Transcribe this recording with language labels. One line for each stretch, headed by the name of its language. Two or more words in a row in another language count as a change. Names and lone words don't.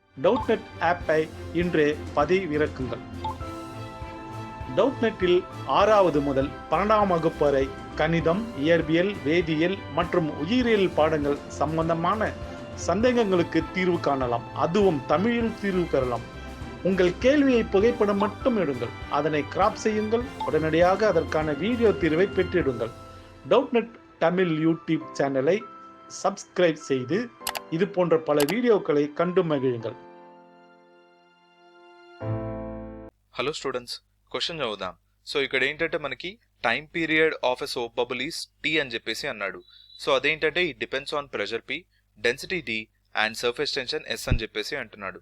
Tamil: டவுட்நெட் ஆப்பை இன்றே பதிவிறக்குங்கள். டவுட்நெட்டில் 6வது முதல் 12ஆம் வகுப்பு வரை கணிதம், இயற்பியல், வேதியியல் மற்றும் உயிரியல் பாடங்கள் சம்பந்தமான சந்தேகங்களுக்கு தீர்வு காணலாம். அதுவும் தமிழில் தீர்வு பெறலாம். உங்கள் கேள்வியை புகைப்படம் மட்டும் எடுங்கள், அதனை கிராப் செய்யுங்கள், உடனடியாக அதற்கான வீடியோ தீர்வை பெற்றிடுங்கள். டவுட்நெட் தமிழ் யூடியூப் சேனலை சப்ஸ்கிரைப் செய்து இது போன்ற பல வீடியோக்களை கண்டு మగిழுங்கள்.
English: Hello students,
Telugu: క్వశ్చన్ చదువుదాం. సో ఇక్కడ ఏంటంటే మనకి
English: time period of a soap bubble is T
Telugu: అని చెప్పేసి అన్నాడు. సో అదేంటంటే
English: it depends on pressure P, density D and surface tension S
Telugu: అని చెప్పేసి అంటున్నాడు.